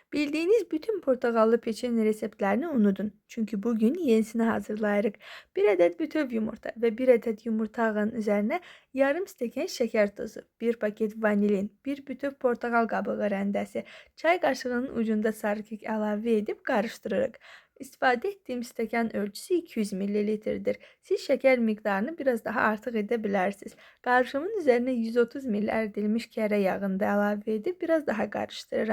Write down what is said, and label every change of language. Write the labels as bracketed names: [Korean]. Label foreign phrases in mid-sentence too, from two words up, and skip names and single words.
[Azerbaijani] Bildiğiniz bütün portakallı peçenin reseptlerini unutun. Çünkü bugün yenisini hazırlayırıq. [Turkish] Bir adet bütöv yumurta ve bir adet [Azerbaijani] yumurta ağının üzerine yarım stəkan şeker tozu, bir paket vanilin, bir bütöv portakal qabığı rendəsi, çay kaşığının ucunda sarı kek əlavə edib qarışdırırıq. İstifadə etdiyim stəkan ölçüsü 200 ml-dir. Siz şeker miktarını biraz daha artıq edə bilərsiniz. Qarışımın üzerine 130 ml əridilmiş kərə yağını da əlavə edib biraz daha qarışdırıram.